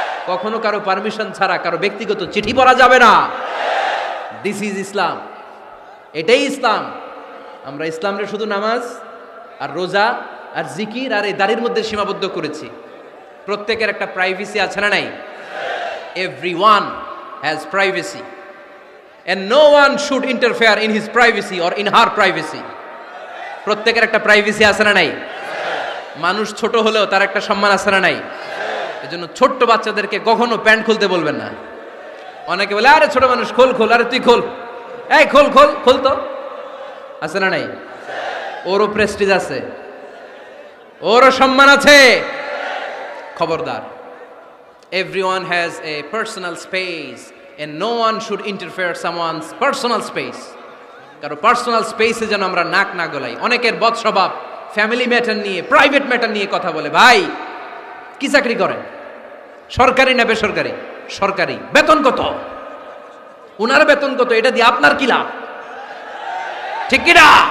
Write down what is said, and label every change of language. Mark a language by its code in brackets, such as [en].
[bn] কখনো কারো পারমিশন ছাড়া কারো ব্যক্তিগত চিঠি পড়া যাবে না। [en] this is Islam, [bn] এটাই ইসলাম। আমরা ইসলামরে শুধু নামাজ আর রোজা আর জিকির আর এই দাড়ির মধ্যে সীমাবদ্ধ করেছি। প্রত্যেকের একটা প্রাইভেসি আছে না নাই? [en] Everyone has privacy and no one should interfere in his privacy or in her privacy. [bn] প্রত্যেকের একটা প্রাইভেসি আছে না নাই? মানুষ ছোট হলেও তার একটা সম্মান আছে না নাই? এজন্য ছোট্ট বাচ্চাদেরকে কখনো প্যান্ট খুলতে বলবেন না। অনেকে বলে, আরে ছোট মানুষ খোল, আরে তুই খোল, এই খোল তো। আছে না নাই? ওরও প্রেস্টিজ আছে, ওরও সম্মান আছে। খবরদার, [en] everyone has a personal space and no one should interfere someone's personal space. [bn] কারো পার্সোনাল স্পেসে যেন আমরা নাক না গলাই। অনেকের বদ স্বভাব ফ্যামিলি ম্যাটার নিয়ে, প্রাইভেট ম্যাটার নিয়ে কথা বলে। ভাই কি চাকরি করেন, সরকারি না বেসরকারি? সরকারি। বেতন কত? উনার বেতন কত? এটা দিয়ে আপনার কি লাভ? ঠিক কি না?